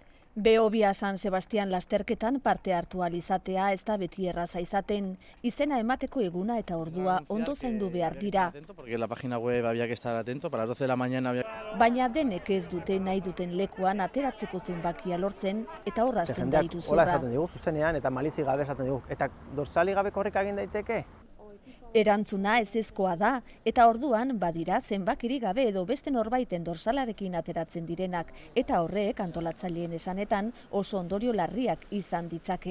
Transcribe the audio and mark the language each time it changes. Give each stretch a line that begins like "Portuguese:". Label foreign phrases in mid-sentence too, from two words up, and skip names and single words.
Basque: Behobia San Sebastian lasterketan parte hartu ahal izatea ez da beti erraza izaten, izena emateko eguna eta ordua ondo zaindu behar dira.
Spanish: Porque la página web había que estar atento, para las 12 de la mañana había...
Basque: Baina denek ez dute nahi duten lekuan ateratzeko zenbakia lortzen eta hor hasten da iruzurra. Hola esaten digu zuzenean eta malizi gabe esaten digu. Eta dorsali gabe korrika egin daiteke? Erantzuna ezezkoa da, eta orduan badira zenbakirik gabe edo beste norbaiten dorsalarekin ateratzen direnak, eta horrek antolatzaileen esanetan oso ondorio larriak izan ditzake.